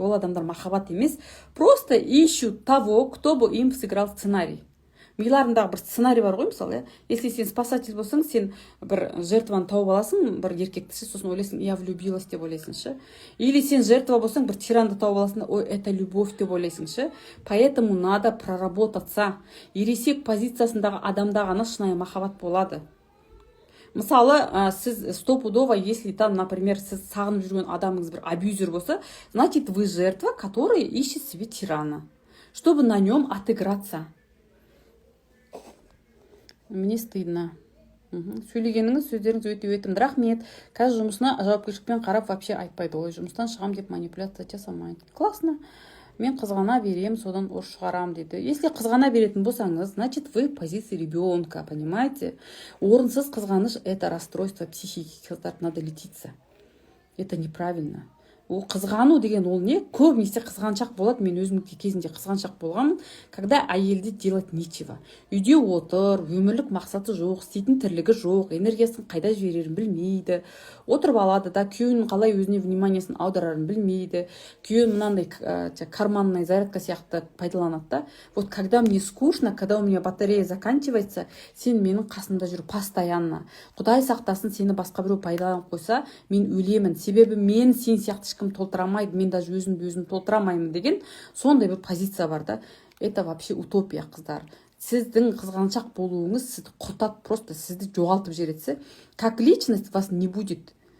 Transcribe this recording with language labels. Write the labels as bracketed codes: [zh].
[kk] Ол адамдар махаббат емес, [ru] просто ищут того, кто бы им сыграл сценарий. [kk] Миларындағы бір сценарий бар ғой, мысалы, если сен спасатель болсаң, сен бір жертваны тауып аласың, бір еркекті, сосын ойлайсың, [ru] я влюбилась [kk] деп ойлайсың ше. Или сен жертва болсаң, бір тиранды тауып аласың, ой, [ru] это любовь [kk] деп ойлайсың ше. [ru] Поэтому надо проработаться. [kk] Ересек позициясындағы адамда ғана шынайы махаббат болады. [ru] Мысалы, сіз стопудово, если там, например, [kk] сіз сағынып жүрген адамыңыз бір абьюзер болса, [ru] значит, вы жертва, которая ищет себе тирана, чтобы на нем отыграться. Мне стыдно. [kk] Сөйлегеніңіз, сөздеріңіз өте өтімді. Рахмет. Қазір жұмысына жауапкершілікпен қарап вообще айтпайды. Ой, жұмыстан шығам деп манипуляция жасамайды. Классно. Мен қызғана берем, содан ұрыс шығарам дейді. [ru] Если [kk] қызғана беретін болсаңыз, [ru] значит, вы в позиции ребенка, понимаете? [kk] Орынсыз қызғаныш [ru] – это расстройство психики. Қыздар, надо лечиться. Это неправильно. [kk] Ол қызғану деген ол не? Көбінесе қызғаншақ болады. Мен өзім кезінде қызғаншақ болғанмын, когда әйелде [ru] делать нечего. [kk] Үйде отыр, өмірлік мақсаты жоқ, істейтін тірлігі жоқ, энергиясын қайда жіберерін білмейді. Отырып алады да, күйеуінің қалай өзіне вниманиясын аударарын білмейді. Күйеуін мынандай [ru] карманная зарядка [kk] сияқты пайдаланады да. [ru] Вот когда мне скучно, когда у меня батарея заканчивается, [kk] сен менің қасымда жүр [ru] постоянно. [kk] Құдай сақтасын, сені басқа біреу пайдаланып қойса, мен өлемін. Себебі мен сен сияқты ешкім толтырамайды, мен даже өзім толтырамаймын деген сондай бір позиция бар да. [ru] Это вообще утопия, [kk] қыздар. Сіздің қызғаншақ болуыңыз сізді құртады, просто сізді жоғалтып жібереді. [ru] Как личность вас не будет.